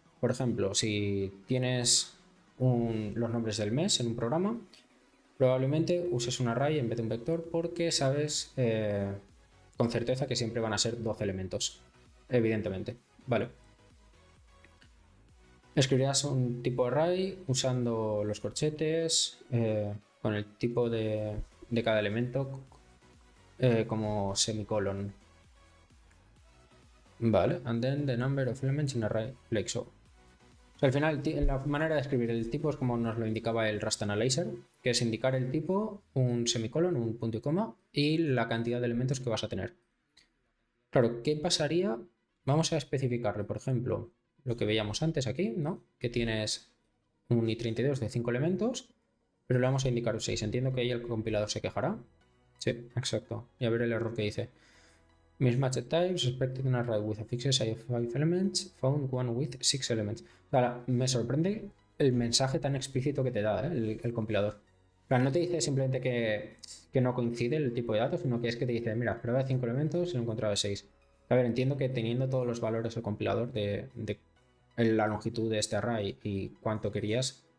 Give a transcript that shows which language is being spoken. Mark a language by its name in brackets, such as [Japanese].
[Spanish] Por ejemplo, si tienes los nombres del mes en un programa, probablemente uses un array en vez de un vector porque sabes con certeza que siempre van a ser 12 elementos, evidentemente. Vale. Escribirás un tipo array usando los corchetes con el tipo de cada elemento como semicolon. [English] Vale, and then the number of elements in array like so. [Spanish] O sea, al final, la manera de escribir el tipo es como nos lo indicaba el Rust Analyzer, que es indicar el tipo, un semicolon, un punto y coma, y la cantidad de elementos que vas a tener. Claro, ¿qué pasaría? Vamos a especificarle, por ejemplo, lo que veíamos antes aquí, ¿no? Que tienes un i32 de 5 elementos, pero le vamos a indicar un 6. Entiendo que ahí el compilador se quejará. Sí, exacto. Y a ver el error que dice. [English] Mismatched types expected an array with a fixed size of 5 elements, found one with 6 elements. [Spanish] Ahora, me sorprende el mensaje tan explícito que te da el compilador. No te dice simplemente que no coincide el tipo de datos, sino que es que te dice, mira, prueba de 5 elementos y lo he encontrado de 6. A ver, entiendo que teniendo todos los valores del compilador de la longitud de este array y cuánto querías,